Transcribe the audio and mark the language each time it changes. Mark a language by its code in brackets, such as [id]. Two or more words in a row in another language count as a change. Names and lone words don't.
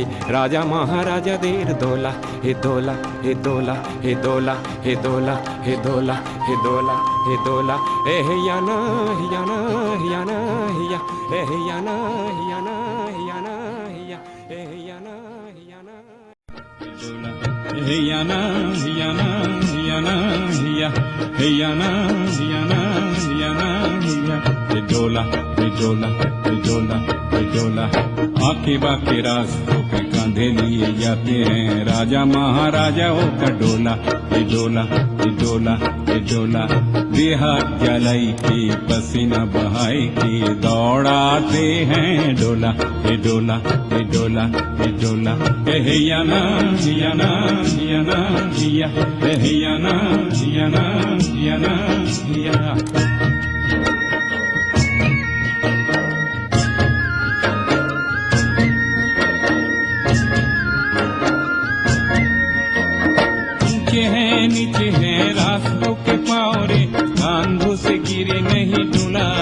[bn] রাজা মহারাজাদের দোলা, হে দোলা হে দোলা হে দোলা হে দোলা হে দোলা হে দোলা হে দোলা, এ হিয়ানা হিয়ানা হিয়ানা হিয়া, এ হিয়ানা হিয়ানা হিয়ানা হিয়া, এ হিয়ানা হিয়ানা Heyana, heyana, heyana, heya. Heyana, heyana, heyana, heya. Hey dola, hey dola, hey dola, hey dola. [hi] आके बाके रास्तों पे कांधे लिए जाते हैं राजा महाराजाओं का डोला। ये डोला, ये डोला, ये डोला। देहात जलाई के पसीना बहाई के दौड़ाते हैं डोला। ये डोला, ये डोला, ये डोला। हे याना, याना, याना, या। हे याना, याना, याना, या। नीचे है रास्तों के पावरे, कांधों से गिरे नहीं डोला।